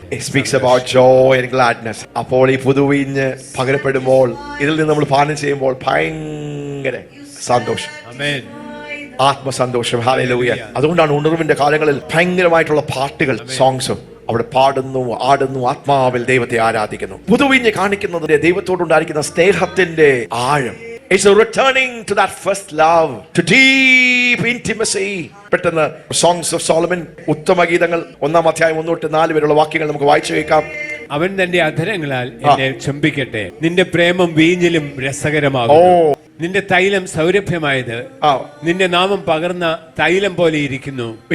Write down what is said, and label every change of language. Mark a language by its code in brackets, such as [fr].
[en] It speaks about joy and gladness. [ml] അപ്പോൾ ഈ പുതുവീഞ്ഞ് പകരപ്പെടുമ്പോൾ, ഇതിൽ നിന്ന് നമ്മൾ പാനം ചെയ്യുമ്പോൾ ഭയങ്കര സന്തോഷം, ആത്മസന്തോഷം. ഹല്ലേലൂയ. അതുകൊണ്ടാണ് ഉണർവിന്റെ കാലങ്ങളിൽ ഭയങ്കരമായിട്ടുള്ള പാട്ടുകൾ, സോങ്സും അവിടെ പാടുന്നു, ആടുന്നു, ആത്മാവിൽ ദൈവത്തെ ആരാധിക്കുന്നു. പുതുവീഞ്ഞ് കാണിക്കുന്നത് ദൈവത്തോടുണ്ടായിരിക്കുന്ന സ്നേഹത്തിന്റെ ആഴം. [en] It's a returning to that first love, to deep intimacy. [ml] പെട്ടെന്ന് സോങ്സ് ഓഫ് സോളമൻ, ഉത്തമഗീതങ്ങൾ 1 അധ്യായം 1 തൊട്ട് 4 വരെയുള്ള വാക്യങ്ങൾ നമുക്ക് വായിച്ചു കേൾക്കാം. അവൻ തന്റെ അധരങ്ങളാൽ എന്നെ ചുംബിക്കട്ടെ, നിന്റെ പ്രേമം വീഞ്ഞിലും രസകരമാകും. നിന്റെ തൈലം സൗരഭ്യമായത് നിന്റെ നാമം പകർന്ന തൈലം പോലെ ഇരിക്കുന്നു.